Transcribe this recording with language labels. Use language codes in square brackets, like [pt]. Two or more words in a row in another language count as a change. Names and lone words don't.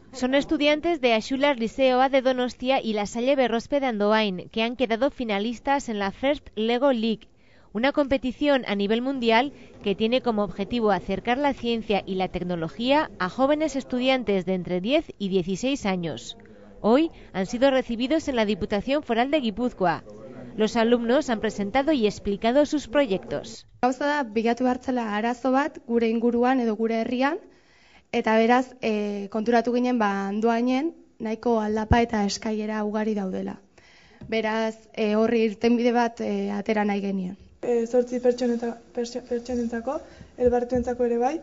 [es] Son estudiantes de Axular Liceo A de Donostia y la Salle Berrospe de Andoain, que han quedado finalistas en la First Lego League, una competición a nivel mundial que tiene como objetivo acercar la ciencia y la tecnología a jóvenes estudiantes de entre 10 y 16 años. Hoy han sido recibidos en la Diputación Foral de Guipúzcoa. Los alumnos han presentado y explicado sus proyectos. [eu] Gauza da, bilatu hartzela arazo bat gure inguruan edo gure herrian, eta beraz konturatu ginen Andoainen nahiko aldapa eta eskailera ugari daudela. Beraz horri irtenbide bat atera nahi genien. 8 pertsonentzako, elbartuentzako ere bai.